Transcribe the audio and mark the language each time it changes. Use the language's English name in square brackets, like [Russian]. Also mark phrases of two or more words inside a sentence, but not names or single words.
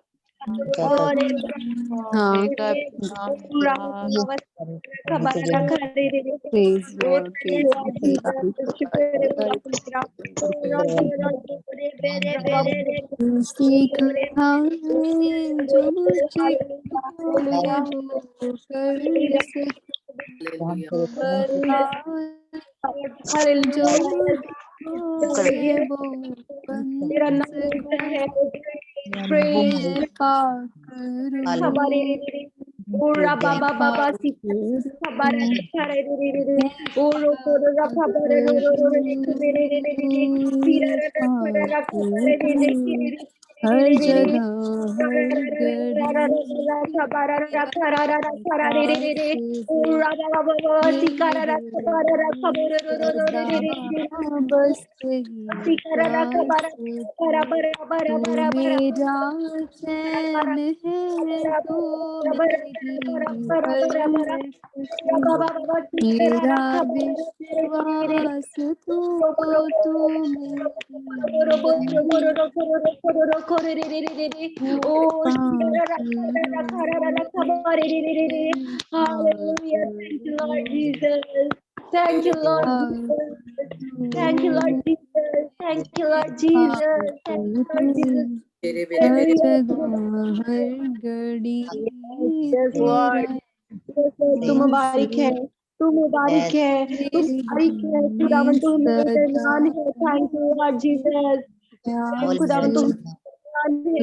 [English] Praise Lord, praise [Hindi] सीखा है जो मुझे वो कर सके जो मुझे वो बन सके मैं पाक Ora baba baba si khabara khare re re re oro oro ra khabara ro ro ro re re re re re pira ra khara ra khare re re re हर जगह हर घड़ी khabara ra khara ra khara re re re ora baba baba si kara ra khabara ra khabara ro ro ro re re re बस तेरी si kara ra khabara bara bara bara तू bara bara मेरा चैन है तू मेरी हर खुशी मेरा विश्वास तू [English] Hallelujah. Thank you, Lord Jesus. Thank you, Lord Jesus. Thank you, Lord Jesus. Thank you, Lord Jesus. Thank you, Lord Jesus. [Hindi] हर जगह हर घड़ी [English] Yes, Lord. Yes, Lord. [Hindi] तू मुबारक है तू मुबारक है तू मुबारक है खुदावन तू मेरे नाम है [English] Thank you Lord Jesus [Hindi] खुदावन तू तू